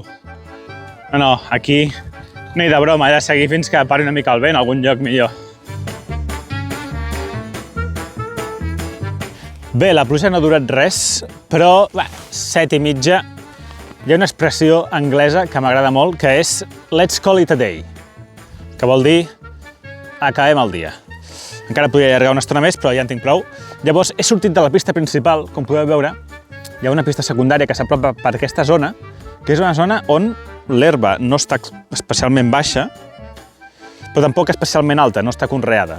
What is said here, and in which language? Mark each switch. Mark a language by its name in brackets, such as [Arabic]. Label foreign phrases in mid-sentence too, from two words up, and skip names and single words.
[Catalan] No, aquí ni de broma, he de seguir fins que pari una mica el vent a algun lloc millor. Bé, la pluja no ha durat res, però 7:30. Hi ha una expressió anglesa que m'agrada molt, que és [English] let's call it a day, [Catalan] que vol dir acabem el dia. Encara podria allargar una estona més, però ja en tinc prou. Llavors, he sortit de la pista principal, com podeu veure. Hi ha una pista secundària que s'apropa per aquesta zona, que és una zona on l'herba no està especialment baixa, però tampoc especialment alta, no està conreada.